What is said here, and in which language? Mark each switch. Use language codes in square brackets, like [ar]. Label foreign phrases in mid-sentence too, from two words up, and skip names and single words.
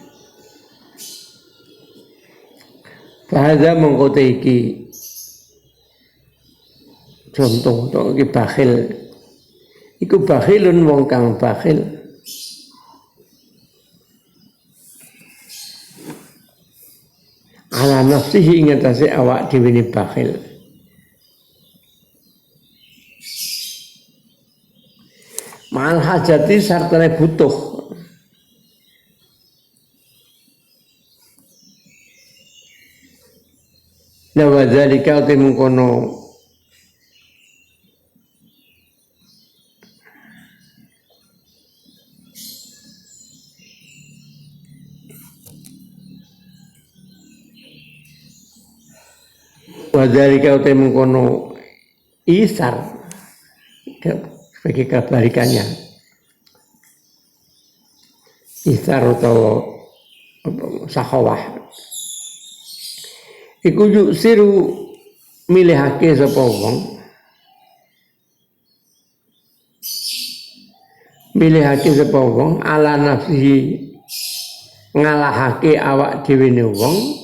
[jv] Fahadha mengkote iki contoh to iki bakhil iku bakhilun wong kang bakhil [ar] على نفسه [jv] ing atase awak dhewe ne bakhil [ar] مع الحاجة [jv] sartane butuh [ar] لا وذلك temungkono وذلك [id] temungkono isar sebagai kebalikannya isar atau sakhawah [jv] iku yusiru milihake sapa wong [ar] على نفسه [jv] ngalahake awak dhewe ne wong